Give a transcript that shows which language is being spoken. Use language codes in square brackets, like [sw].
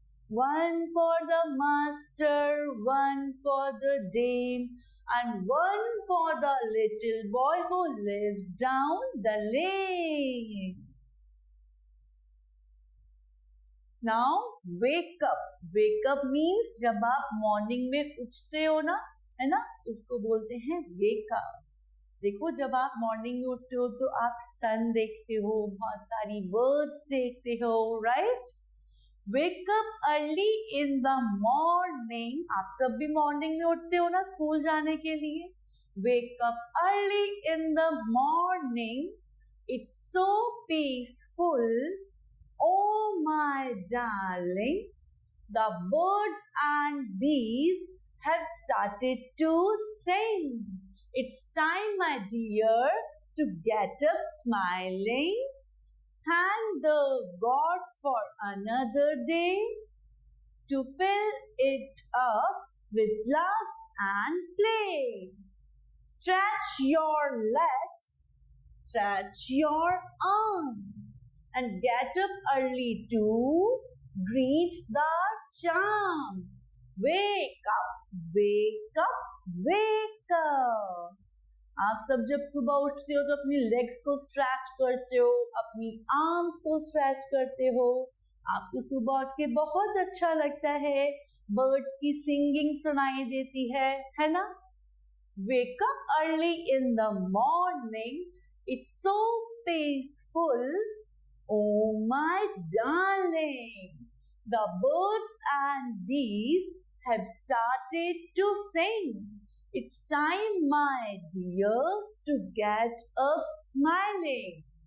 [en] One for the master, one for the dame, and one for the little boy who lives down the lane. Now wake up. Wake up means [hi] जब आप morning में उठते हो ना, है ना, उसको बोलते हैं wake up. देखो जब आप मॉर्निंग में उठते हो तो आप सन देखते हो, बहुत सारी बर्ड्स देखते हो, right? [en] Wake up early in the morning. [hi] आप सब भी मॉर्निंग में उठते हो ना स्कूल जाने के लिए. [en] Wake up early in the morning. It's so peaceful. Oh my darling. The birds and bees have started to sing. It's time, my dear, to get up smiling. Thank the God for another day to fill it up with laughs and play. Stretch your legs, stretch your arms, and get up early to greet the charms. Wake up, wake up, wake up. [hi] आप सब जब सुबह उठते हो तो अपनी legs को stretch करते हो, अपनी आर्म्स को स्ट्रेच करते हो. आपको सुबह उठ के बहुत अच्छा लगता है. बर्ड्स की सिंगिंग सुनाई देती है ना? [en] Wake up early in the morning. It's so peaceful. Oh my darling. The birds and bees have started to sing. It's time, my dear, to get up smiling.